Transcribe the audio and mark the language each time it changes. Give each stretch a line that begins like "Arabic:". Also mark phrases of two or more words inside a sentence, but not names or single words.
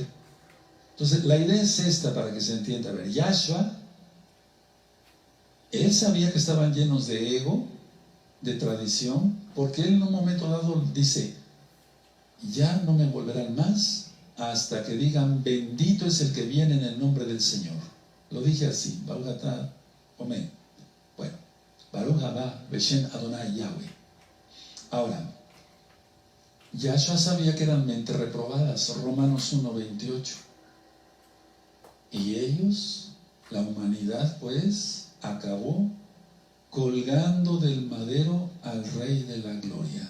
Spanish: Entonces, la idea es esta para que se entienda. A ver, Yahshua, Él sabía que estaban llenos de ego, de tradición, porque Él en un momento dado dice: ya no me volverán más hasta que digan: bendito es el que viene en el nombre del Señor. Lo dije así:
Hebrew: ברוך אתה,
Spanish: amén. Bueno,
Hebrew: ברוך הבא בשם אדוני יהוה.
Spanish: Ahora, Yahshua sabía que eran mentes reprobadas, Romanos 1:28. Y ellos, la humanidad, pues, acabó colgando del madero al Rey de la Gloria.